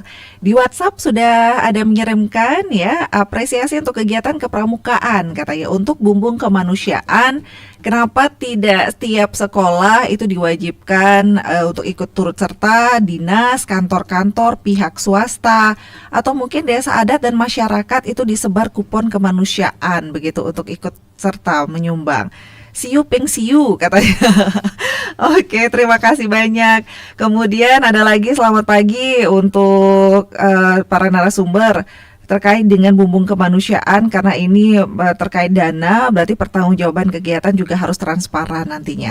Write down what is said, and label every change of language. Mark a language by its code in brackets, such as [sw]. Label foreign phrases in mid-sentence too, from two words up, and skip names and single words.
[id] Di WhatsApp sudah ada mengirimkan ya apresiasi untuk kegiatan kepramukaan, katanya untuk Bumbung Kemanusiaan. Kenapa tidak setiap sekolah itu diwajibkan untuk ikut turut serta dinas, kantor-kantor, pihak swasta, atau mungkin desa adat dan masyarakat itu disebar kupon kemanusiaan begitu untuk ikut serta menyumbang. Siu ping siu katanya. Oke, terima kasih banyak. Kemudian ada lagi selamat pagi untuk para narasumber terkait dengan Bumbung Kemanusiaan, karena ini terkait dana, berarti pertanggungjawaban kegiatan juga harus transparan nantinya.